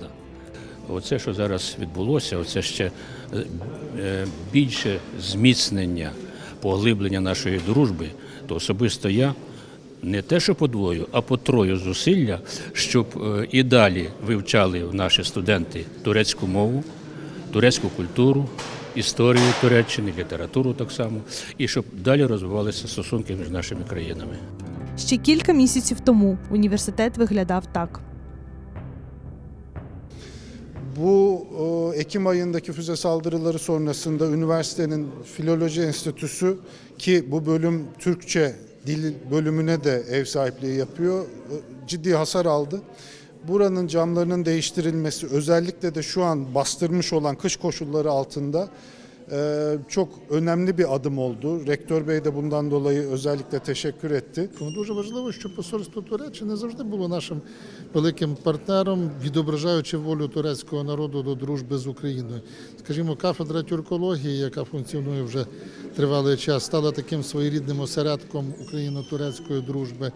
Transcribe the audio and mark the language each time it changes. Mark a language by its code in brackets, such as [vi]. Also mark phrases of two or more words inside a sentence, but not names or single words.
[uk] Оце, що зараз відбулося, оце ще більше зміцнення, поглиблення нашої дружби, то особисто я не те, що подвою, а потрою зусилля, щоб і далі вивчали наші студенти турецьку мову, турецьку культуру, історію Туреччини, літературу так само, і щоб далі розвивалися стосунки між нашими країнами. Ще кілька місяців тому університет виглядав так. [tr] Bu Ekim ayındaki füze saldırıları sonrasında üniversitenin Filoloji Enstitüsü ki bu bölüm Türkçe dil bölümüne de ev sahipliği yapıyor, ciddi hasar aldı. Buranın camlarının değiştirilmesi özellikle de şu an bastırmış olan kış koşulları altında çok önemli bir adım oldu. Rektör Bey de bundan dolayı özellikle teşekkür etti. [uk] Дуже важливо, що посольство Туреччини завжди було нашим великим партнером, відображаючи волю турецького народу до дружби з Україною. Скажімо, кафедра тюркології, яка функціонує вже тривалий час, стала таким своєрідним осередком україно-турецької дружби.